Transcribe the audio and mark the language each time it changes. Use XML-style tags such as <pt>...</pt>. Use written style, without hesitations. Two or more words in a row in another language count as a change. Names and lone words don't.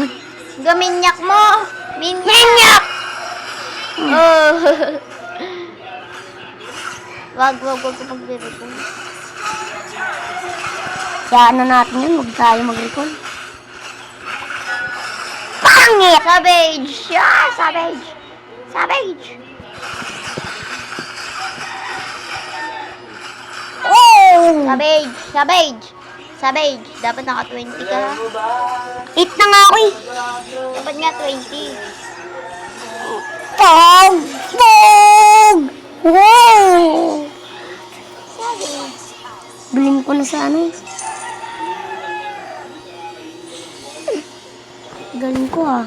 <tl>Gaminyak mo! Minyak! Oh. Wag ko mag-recall. Kaya na natin yun, huwag tayo mag-recall. Pangit!</tl> <en>Savage! Yeah, savage! Savage! Oh! Savage! Savage! Savage!</en> <tl>Dapat naka 20 ka. 8 na nga ako eh. Dapat nga 20.</tl> <en>Pog! Pog!</en> <tl>Wow! Bilhin ko na sa ano. Galing ko ah.</tl>